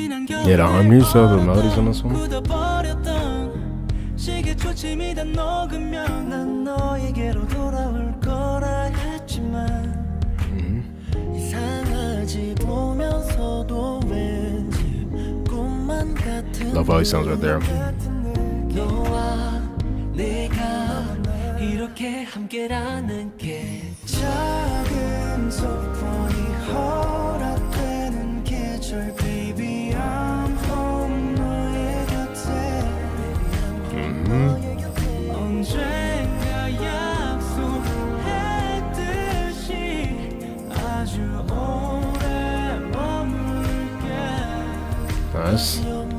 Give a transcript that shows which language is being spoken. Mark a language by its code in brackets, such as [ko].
[en] Yeah, the harmonies of the melodies on this one. [ko] 시계 초침이 다 녹으면 난 너에게로 돌아올 거라 했지만 이상하지 보면서도 왠지 꿈만 같은. [en] Love how he sounds right there. [ko] 너와 내가 이렇게 함께라는 게 작은 소원이 허락되는 계절. [en] Baby I'm home [ko] 너의 곁에. 언젠가 약속했듯이 아주 오래 머물게. Nice.